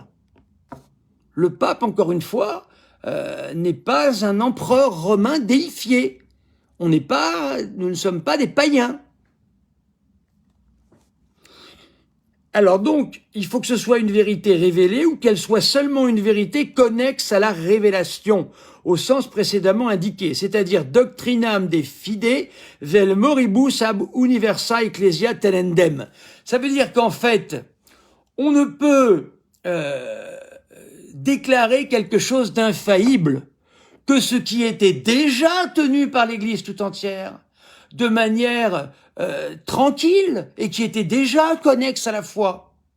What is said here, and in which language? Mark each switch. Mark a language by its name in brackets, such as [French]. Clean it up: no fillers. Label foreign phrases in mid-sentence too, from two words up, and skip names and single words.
[French] Le pape, encore une fois, n'est pas un empereur romain déifié. Nous ne sommes pas des païens. Alors donc, il faut que ce soit une vérité révélée ou qu'elle soit seulement une vérité connexe à la révélation, au sens précédemment indiqué, c'est-à-dire [Latin] doctrinam de fide vel moribus ab universa ecclesia tenendem. [French] Ça veut dire qu'en fait, on ne peut déclarer quelque chose d'infaillible que ce qui était déjà tenu par l'Église tout entière, de manière tranquille et qui était déjà connexe à la foi.